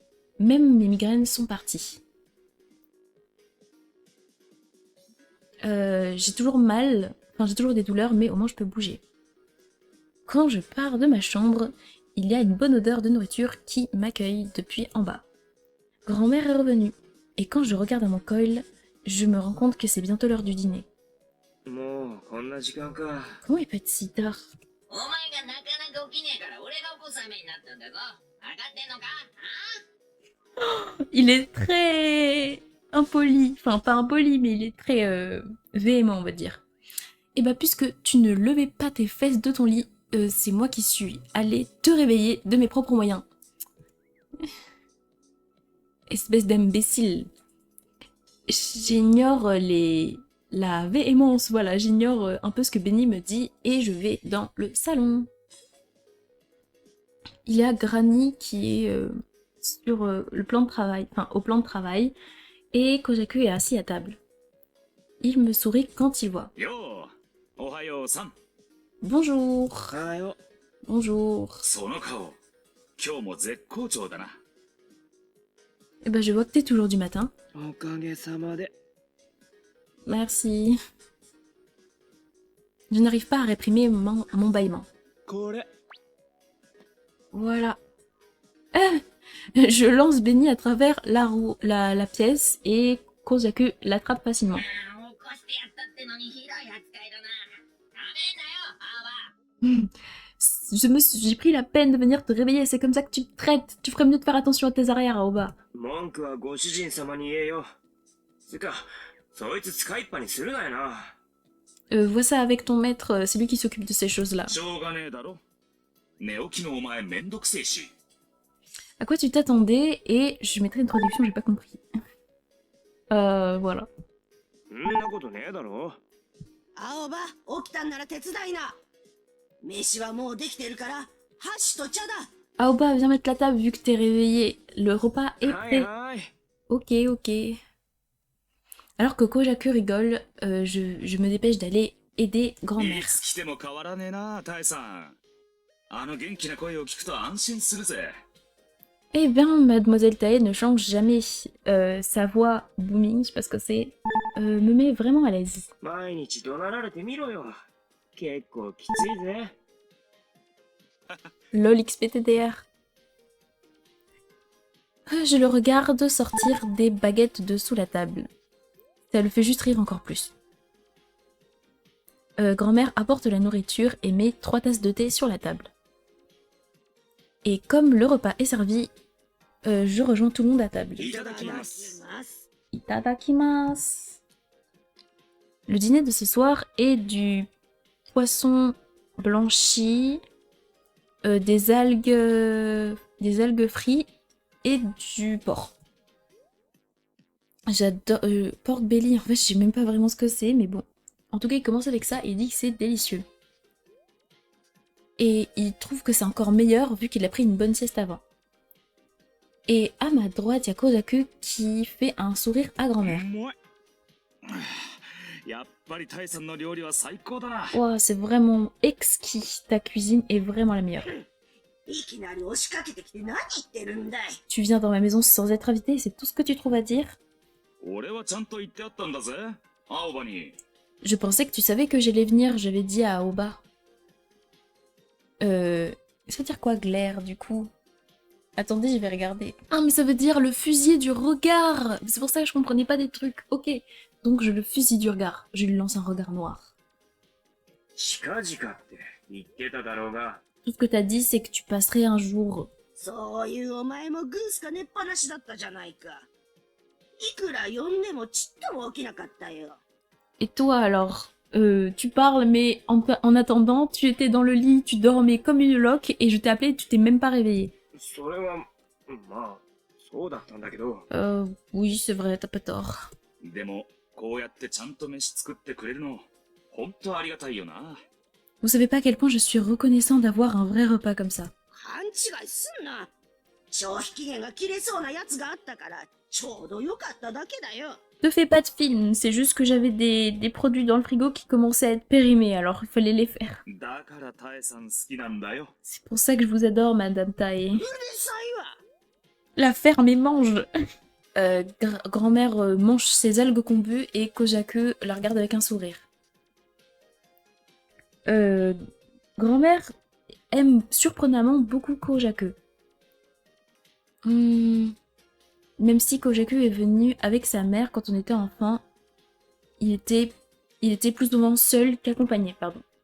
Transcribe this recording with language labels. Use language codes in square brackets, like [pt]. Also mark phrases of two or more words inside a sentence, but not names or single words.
[fr] Même mes migraines sont parties. J'ai toujours mal, enfin j'ai toujours des douleurs, mais au moins je peux bouger. Quand je pars de ma chambre, il y a une bonne odeur de nourriture qui m'accueille depuis en bas. Grand-mère est revenue, et quand je regarde à mon coil, je me rends compte que c'est bientôt l'heure du dîner. [ja] もうこんな時間か。 [fr] Comment il peut être si tard? [ja] お前がなかなか起きねえから俺が起こす羽目になったんだぞ分かってんのか [fr] Il est très impoli, enfin pas impoli, mais il est très véhément, on va dire. Et bah puisque tu ne levais pas tes fesses de ton lit, c'est moi qui suis allée te réveiller de mes propres moyens. Espèce d'imbécile. J'ignore la véhémence, voilà, j'ignore un peu ce que Benny me dit et je vais dans le salon. Il y a Granny qui est sur le plan de travail, enfin au plan de travail, et Kojaku est assis à table. Il me sourit quand il voit. [ja] よう、おはようさん。 [fr] Bonjour, [ja] はよ。 [fr] bonjour. [ja] その顔、今日も絶好調だな。 [fr] Eh ben je vois que t'es toujours du matin. [ja] おかげさまで。 [fr] Merci. Je n'arrive pas à réprimer mon bâillement. [ja] これ。 [fr] Voilà. Je lance Benny à travers la pièce et Kozaku l'attrape facilement. [ja] 起こしてやったってのにひどい扱いだなダメだよ青葉 [fr] J'ai pris la peine de venir te réveiller, c'est comme ça que tu te traites. Tu ferais mieux de faire attention à tes arrières, Aoba. [ja] 文句はご主人様に言えよ。つか、そいつ使いっぱにするなよな。 [fr] Vois ça avec ton maître, c'est lui qui s'occupe de ces choses-là. [ja] しょうがねえだろ。寝起きのお前めんどくせえし。 [fr] À quoi tu t'attendais? Et je mettrai une traduction, j'ai pas compris. Voilà. [ja] そんなことねえだろ。青葉、起きたんなら手伝いな。飯はもうできてるから、箸と茶だ。 [fr] Aoba, viens mettre la table vu que t'es réveillé. Le repas est [ja] はい [fr] prêt. [ja] はい。 [fr] Ok, ok. Alors que Kojaku rigole, je me dépêche d'aller aider [ja] い [fr] grand-mère. [ja] つ来ても変わらねえな、タエさん。あの元気な声を聞くと安心するぜ。 [fr] Eh bien, Mademoiselle Tae ne change jamais. Sa voix booming, je sais pas ce que c'est, me met vraiment à l'aise. [ja] 毎日怒鳴られてみろよ。結構きついぜ。 [fr] Lol XPTDR. Je le regarde sortir des baguettes de sous la table. Ça le fait juste rire encore plus. Grand-mère apporte la nourriture et met 3 tasses de thé sur la table. Et comme le repas est servi, je rejoins tout le monde à table. [ja] いただきます。 [fr] Itadakimasu. Le dîner de ce soir est du poisson blanchi, des algues frites et du porc. J'adore [en] pork belly. [fr] En fait, je sais même pas vraiment ce que c'est, mais bon. En tout cas, il commence avec ça et il dit que c'est délicieux. Et il trouve que c'est encore meilleur vu qu'il a pris une bonne sieste avant. Et à ma droite, il y a Kozaku qui fait un sourire à grand-mère. [ja] うまい。やっぱりタイさんの料理は最高だな。 [fr] Ouah, c'est vraiment exquis. Ta cuisine est vraiment la meilleure. [ja] いきなり押しかけてきて何言ってるんだい。 [fr] Tu viens dans ma maison sans être invité, c'est tout ce que tu trouves à dire? [ja] 俺はちゃんと言ってあったんだぜ、青葉に。 [fr] Je pensais que tu savais que j'allais venir, j'avais dit à Aoba. Ça veut dire quoi, glaire, du coup? Attendez, je vais regarder. Ah, mais ça veut dire le fusil du regard! C'est pour ça que je comprenais pas des trucs. Ok. Donc je le fusille du regard. Je lui lance un regard noir. [ja] 近々って言ってただろうが、 [fr] Tout ce que t'as dit, c'est que tu passerais un jour. [ja] そういうお前もグースか寝っぱなしだったじゃないか。いくら呼んでもちっとも起きなかったよ。 [fr] Et toi alors? Tu parles, mais en attendant, tu étais dans le lit, tu dormais comme une loque, et je t'ai appelé et tu t'es même pas réveillé. [ja] それは、まあ、そうだったんだけど、 [fr] Oui, c'est vrai, t'as pas tort. [ja] でもこうやってちゃんと飯作ってくれるの本当ありがたいよな。 [fr] Vous savez pas à quel point je suis reconnaissant d'avoir un vrai repas comme ça. [ja] 勘違いすんな。消費期限が切れそうなやつがあったから、ちょうどよかっただけだよ。 [fr] Te fais pas de film, c'est juste que j'avais des produits dans le frigo qui commençaient à être périmés, alors il fallait les faire. [ja] だからタエさん好きなんだよ。 [fr] C'est pour ça que je vous adore, Madame Tae. [ja] うるさいわ。 [fr] La ferme et mange. Grand-mère mange ses algues combues et Kojaku la regarde avec un sourire. Grand-mère aime surprenamment beaucoup Kojaku. Même si Kojaku est venu avec sa mère quand on était enfant, il était plus souvent seul qu'accompagné, pardon.